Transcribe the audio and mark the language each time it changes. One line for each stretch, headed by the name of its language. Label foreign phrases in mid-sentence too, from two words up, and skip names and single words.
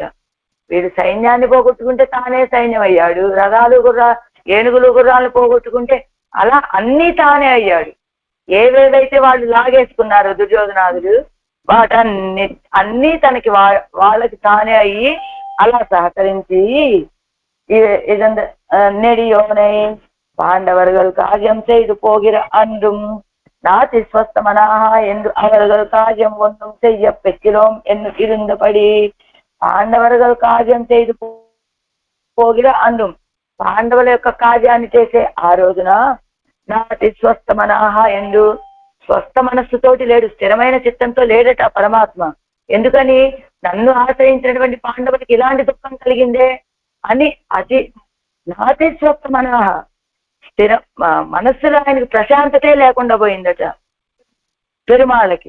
Telugu: వీడు సైన్యాన్ని పోగొట్టుకుంటే తానే సైన్యం అయ్యాడు, రథాలు ఏనుగులు గుర్రాలు పోగొట్టుకుంటే అలా అన్ని తానే అయ్యాడు. ఏవేవైతే వాళ్ళు లాగేసుకున్నారో దుర్యోధనాదులు అన్నీ తనకి వాళ్ళకి తానే అయ్యి అలా సహకరించి నెడియోనై
Tamil: பாண்டவர்கள் காரியம் செய்து போகிற அன்றும் நாதி ஸ்வஸ்தமனாக என்று அவர்கள் காரியம் ஒன்றும் செய்ய பெற்றிலோம் என்று இருந்தபடி பாண்டவர்கள் காரியம் செய்து போகிற அன்னம்
Telugu: పాండవుల యొక్క కార్యాన్ని చేసే ఆ రోజున నాటి స్వస్థ మనః ఎందు స్వస్థ మనస్సుతోటి లేడు, స్థిరమైన చిత్తంతో లేడట పరమాత్మ. ఎందుకని నన్ను ఆశ్రయించినటువంటి పాండవులకి ఇలాంటి దుఃఖం కలిగిందే అని అతి నాటి స్వస్థ మనః స్థిర మనస్సులో ఆయనకి ప్రశాంతతే లేకుండా పోయిందట పెరుమాళ్ళకి.